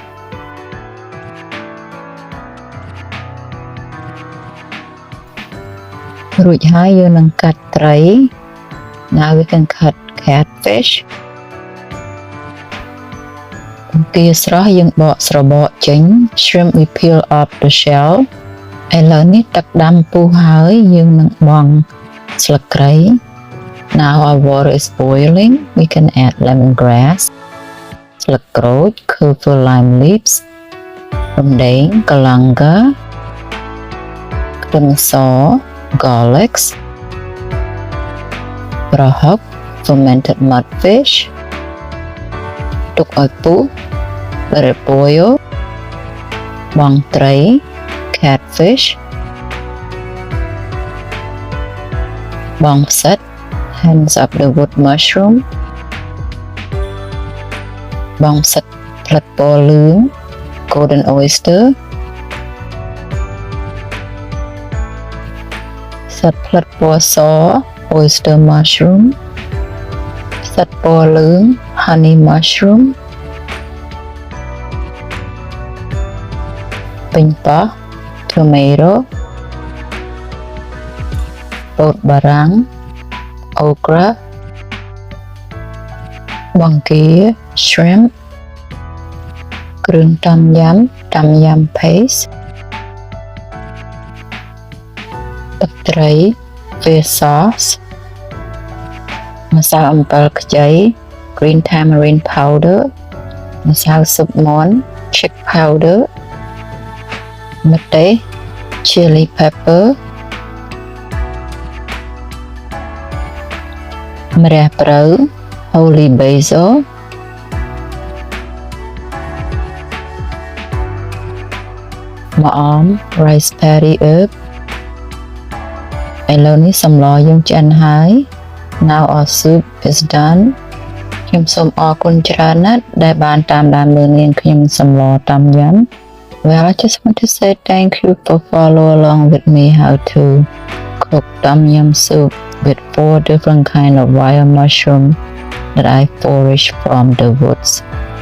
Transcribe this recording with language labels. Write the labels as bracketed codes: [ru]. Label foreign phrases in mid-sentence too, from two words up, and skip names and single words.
[km] រួចហើយយើងនឹងកាត់ត្រី [en] Now we can cut catfish [km] បង្គាស្រស់ យើងបកស្របកចេញ [en] Shrimp we peel off the shell [km] ឥឡូវនេះទឹកដាំពុះហើយយើងនឹងបង់ស្លឹកគ្រៃ [en] Now our water is boiling we can add lemongrass [km] ស្លឹកក្រូច [en] purple lime leaves [km] រំដេង galangal ខ្ទឹមស garlic ប្រហុក [en] fermented mudfish [km] ទុកឲ្យពុះ [en] let it boil [km] បង់ត្រី catfish បងផ្សិត [en] hands of the wood mushroom [km] បងផ្សិតផ្លិតពណ៌លឿង [en] golden oyster [km] ផ្សិតផ្លិតពណ៌ស [en] oyster mushroom [km] ផ្សិតពណ៌លឿង [en] honey mushroom [km] ពេញប៉ោះ tomato ពោតបារាំង okra បង្គា shrimp គ្រឿងTomyum paste ទឹកត្រី [en] fish sauce [km] ម្សៅអំបិលខ្ចី [en] green tamarind powder [km] ម្សៅស៊ុបមាន់ [en] Chix powder [km] ម្ទេស [en] chili pepper [km] ម្រះព្រៅ [en] holy basil [km] ម្អម [en] rice paddy herb [km] ឥឡូវនេះសម្លយើងឆ្អិនហើយ [en] now our soup is done [km] ខ្ញុំសូមអរគុណច្រើនណាស់ដែលបានតាមដានមើលនាងខ្ញុំសម្លតាមយ៉ាំ [en] Well, I just want to say thank you for follow along with me how to cook Tomyum soup with 4 different kind of wild mushroom that I foraged from the woods.